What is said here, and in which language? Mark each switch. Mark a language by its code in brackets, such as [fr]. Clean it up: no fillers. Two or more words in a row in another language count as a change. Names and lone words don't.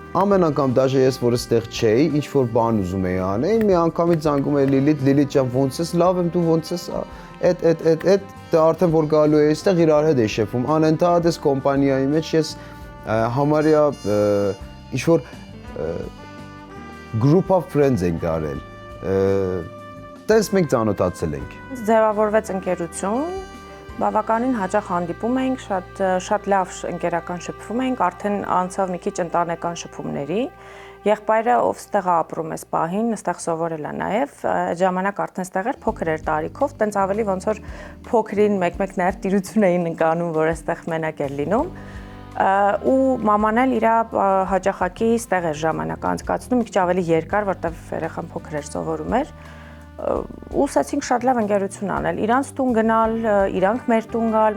[hy] Ամեն անգամ դաժե ես որ այստեղ չէի, ինչ որ բան ուզում էի անել, մի անգամից զանգում էի Լիլիթ ջան, ոնց ես, լավ եմ, դու ոնց ես, այդ դա արդեն որ գալու էի այստեղ իրար հետ էի շփվում։ Անընդհատ այս կոմպանիայի մեջ ես համարյա ինչ որ [en] group of friends [hy] ենք դարել։ Տես մենք ծանոթացել ենք։ Ձևավորվեց ընկերություն, Բավականին հաճախ հանդիպում էինք, շատ լավ ընկերական շփվում էինք, արդեն անցավ մի քիչ ընտանեկան շփումների։ Եղբայրը, ով ստեղ ապրում է Սպահին, ստեղ սովորել է նաև, այդ ժամանակ արդեն ստեղ էր, փոքր էր տարիքով, տենց ավելի ոնց որ փոքրին մեկ-մեկ նաև տիրություն էին ընկանում, որ այստեղ մենակ էր լինում։ Ու մաման էլ իր հաճախակի ստեղ էր ժամանակ անցկացնում, մի քիչ ավելի երկար, որտեղ երեխան փոքր էր սովորում էր։ Ուսացինք շատ լավ ընկերություն անել, իրանց տուն գնալ, իրանք մեր տուն գալ։